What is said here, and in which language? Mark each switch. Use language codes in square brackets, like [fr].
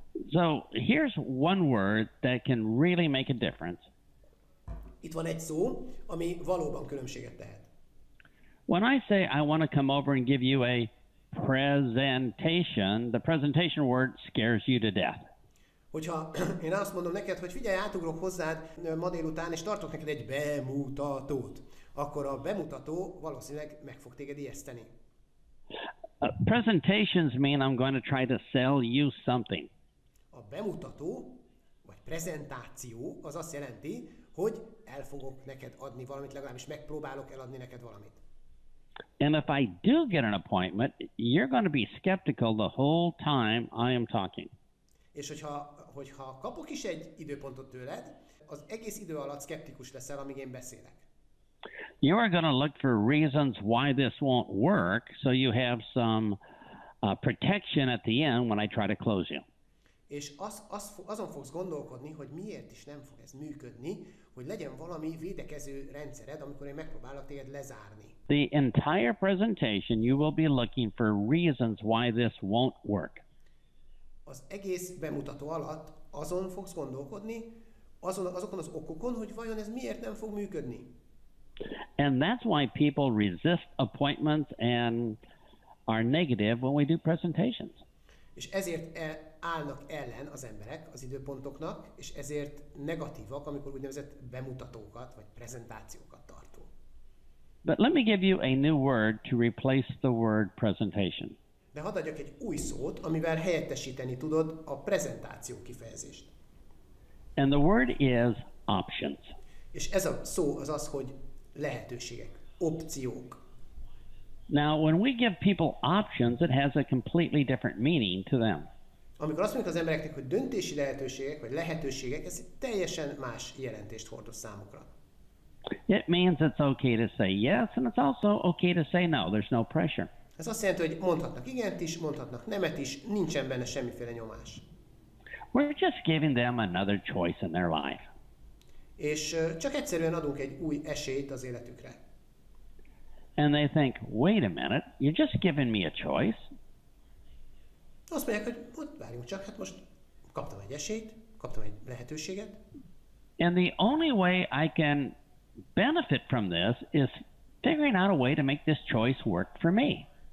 [en] So, here's one word that can really make a difference. [hu] Itt van egy szó, ami valóban különbséget tehet. [en] When I say I want to come over and give you a presentation, the presentation word scares you to death. [hu] Hogyha én azt mondom neked, hogy figyelj, átugrok hozzád ma délután, és tartok neked egy bemutatót, akkor a bemutató valószínűleg meg fog téged ijeszteni. [en] Presentations mean I'm going to try to sell you something. [hu] A bemutató, vagy prezentáció az azt jelenti, hogy el fogok neked adni valamit, legalábbis megpróbálok eladni neked valamit. [en] And if I do get an appointment, you're going to be skeptical the whole time I am talking. [hu] És hogyha kapok is egy időpontot tőled, az egész idő alatt szkeptikus leszel, amíg én beszélek. [en] You are going to look for reasons why this won't work, so you have some protection at the end when I try to close you. [hu] És azon fogsz gondolkodni, hogy miért is nem fog ez működni, hogy legyen valami védekező rendszered, amikor én megpróbálok téged lezárni. [en] The entire presentation, you will be looking for reasons why this won't work. [hu] Az egész bemutató alatt azon fogsz gondolkodni, azokon az okokon, hogy vajon ez miért nem fog működni. [en] And that's why people resist appointments and are negative when we do presentations. [hu] És ezért állnak ellen az emberek az időpontoknak, és ezért negatívak, amikor úgynevezett bemutatókat vagy prezentációkat tartunk. [en] But let me give you a new word to replace the word presentation. [hu] De hadd adjak egy új szót, amivel helyettesíteni tudod a prezentáció kifejezést. [en] And the word is options. [hu] És ez a szó az, hogy lehetőségek, opciók. [en] Now, when we give people options, it has a completely different meaning to them. [hu] Amikor azt mondjuk az embereknek, hogy döntési lehetőségek vagy lehetőségek, ez teljesen más jelentést hordoz számukra. [en] It means it's okay to say yes, and it's also okay to say no. There's no pressure. [hu] Ez azt jelenti, hogy mondhatnak igent is, mondhatnak nemet is, nincsen benne semmiféle nyomás. [en] We're just giving them another choice in their life. [hu] És csak egyszerűen adunk egy új esélyt az életükre. [en] And they think, wait a minute, you're just giving me a choice. [hu] Azt mondják, hogy várjunk csak, hát most kaptam egy esélyt, kaptam egy lehetőséget. [en] And the only way I can benefit from this is figuring out a way to make this choice work for me.